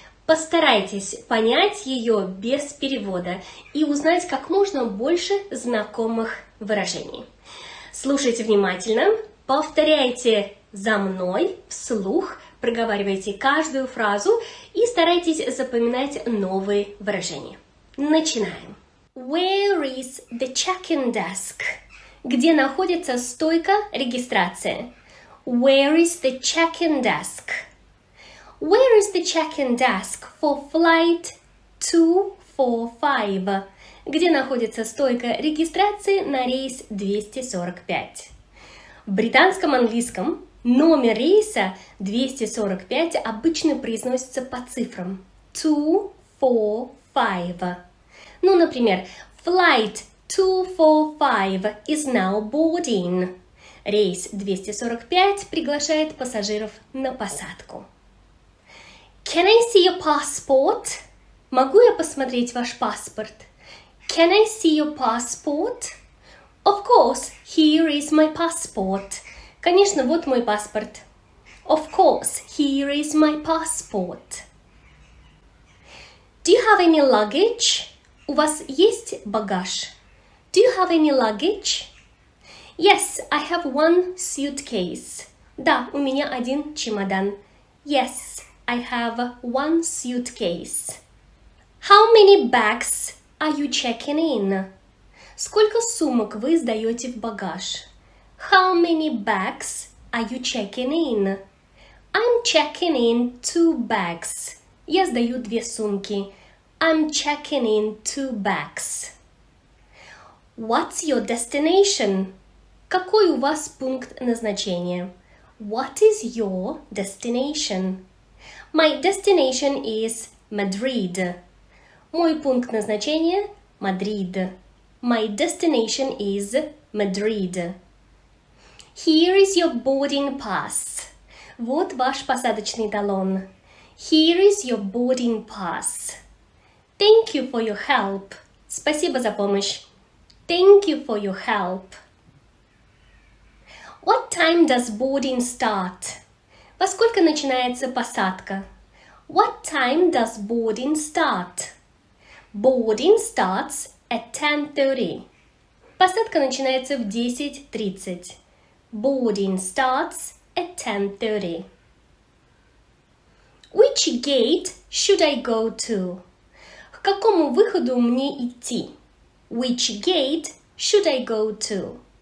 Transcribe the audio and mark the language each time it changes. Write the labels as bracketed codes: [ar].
[ru] Постарайтесь понять ее без перевода и узнать как можно больше знакомых выражений. Слушайте внимательно, повторяйте за мной вслух, проговаривайте каждую фразу и старайтесь запоминать новые выражения. Начинаем. [en] Where is the check-in desk? [ru] Где находится стойка регистрации? [en] Where is the check-in desk? Where is the check-in desk for flight 245? [ru] Где находится стойка регистрации на рейс 245? В британском английском номер рейса 245 обычно произносится по цифрам 245. Ну, например, [en] Flight 245 is now boarding. [ru] Рейс 245 приглашает пассажиров на посадку. [en] Can I see your passport? [ru] Могу я посмотреть ваш паспорт? [en] Can I see your passport? Of course, here is my passport. [ru] Конечно, вот мой паспорт. [en] Of course, here is my passport. Do you have any luggage? [ru] У вас есть багаж? [en] Do you have any luggage? Yes, I have one suitcase. [ru] Да, у меня один чемодан. [en] Yes, I have one suitcase. How many bags are you checking in? [ru] Сколько сумок вы сдаете в багаж? [en] How many bags are you checking in? I'm checking in 2 bags. [ru] Я сдаю 2 сумки. [en] I'm checking in 2 bags. What's your destination? [ru] Какой у вас пункт назначения? [en] What is your destination? My destination is Madrid. [ru] Мой пункт назначения – Мадрид. [en] My destination is Madrid. Here is your boarding pass. [ru] Вот ваш посадочный талон. [en] Here is your boarding pass. Thank you for your help. [ru] Спасибо за помощь. [en] Thank you for your help. What time does boarding start? [ru] Во сколько начинается посадка? [en] What time does boarding start? Boarding starts at 10:30. [ru] Посадка начинается в 10:30. [en] Boarding starts at 10:30. Which gate should I go to? [ru] К какому выходу мне идти? [en] Which gate should I go to?